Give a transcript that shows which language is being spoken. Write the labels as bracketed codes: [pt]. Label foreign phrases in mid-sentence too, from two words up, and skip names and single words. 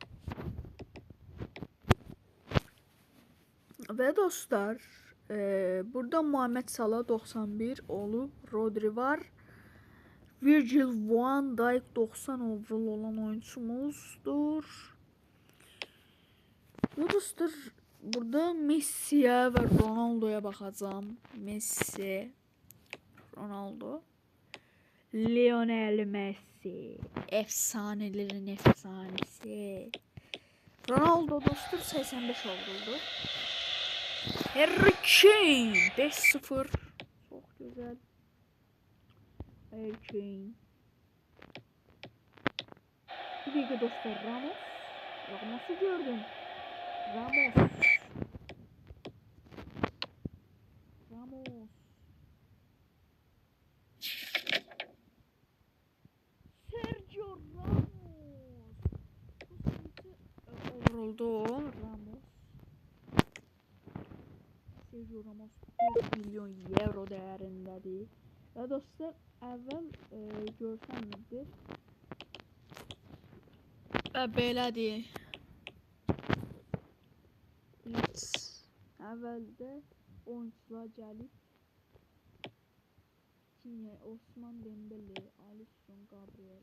[az] Və dostlar, burada Muhammed Salah 91 olub. Rodri var. Virgil van Dijk 90 overall olan oyuncumuzdur. Və dostlar, burada Messi'ye ve Ronaldo'ya bakacağım. [tr] Messi, Ronaldo, Lionel Messi, efsanelerin efsanesi. [az] Ronaldo dostlar 85 oldu. Harry Kane 5-0. [tr] Çok güzel. Harry Kane. Bir dakika dostlar, Ramos'u gördüm. Ramos. Sergio Ramos. Vuruldu Ramos. Sergio Ramos 4 milyon euro değerindedir. [az] Ve dostlar evvel görsənizdir. Və belədir. Əvvəldə oyuncular gəlib. Yine Osman Dembele, Alisson, Gabriel.